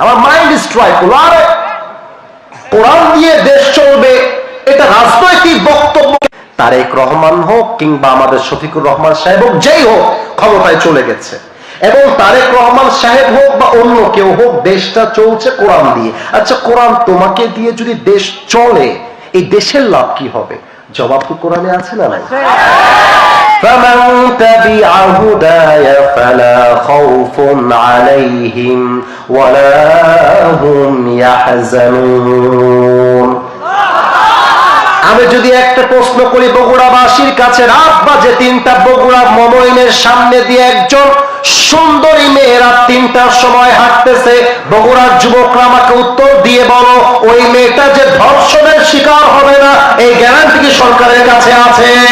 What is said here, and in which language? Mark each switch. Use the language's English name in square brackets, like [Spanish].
[Bangla] আমার mind strike হলো, আরে কোরআন দিয়ে দেশ চলবে এটা রাজনৈতিক বক্তব্য। তারেক রহমান হোক কিংবা আমাদের শফিকুর রহমান সাহেব হোক, যেই হোক ক্ষমতায় চলে গেছে, এবং তারেক রহমান সাহেব হোক বা অন্য কেউ হোক, দেশটা চলছে কোরআন দিয়ে। আচ্ছা, কোরআন তোমাকে দিয়ে যদি দেশ চলে, এই দেশের লাভ কি হবে? জবাব তো কোরআনে আছে না নাই? [Arabic] فمن تبع هداي فلا خوف عليهم ولا هم يحزنون। [Bangla] আমি যদি একটা প্রশ্ন করি বগুড়াবাসীর কাছে, রাত বাজে 3টা, বগুড়া মমইনের সামনে দিয়ে একজন সুন্দরী মেয়েরা 3টার সময় হাঁটতেছে, বগুড়ার যুবকরা আমাকে উত্তর দিয়ে বলো ওই মেয়েটা যে ধর্ষণের শিকার হবে না, এই গ্যারান্টি কি সরকারের কাছে আছে?